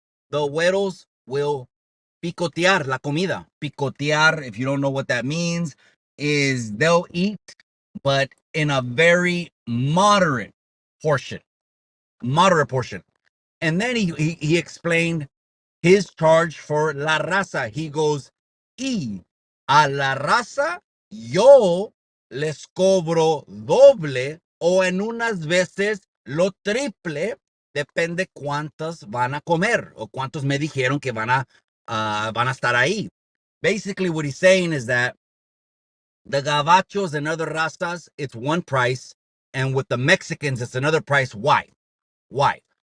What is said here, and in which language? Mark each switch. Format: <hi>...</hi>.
<en>The güeros will</en> <es>picotear la comida.</es> <en>Picotear, if you don't know what that means, is they'll eat, but in a very moderate portion. Moderate portion. And then he explained his charge for la raza. He goes,</en> <es>y a la raza yo les cobro doble o en unas veces lo triple, depende cuántas van a comer o cuántos me dijeron que van a estar ahí.</es> <en>Basically what he's saying is that the gabachos and other razas, it's one price, and with the Mexicans, it's another price. Why? Why?</en>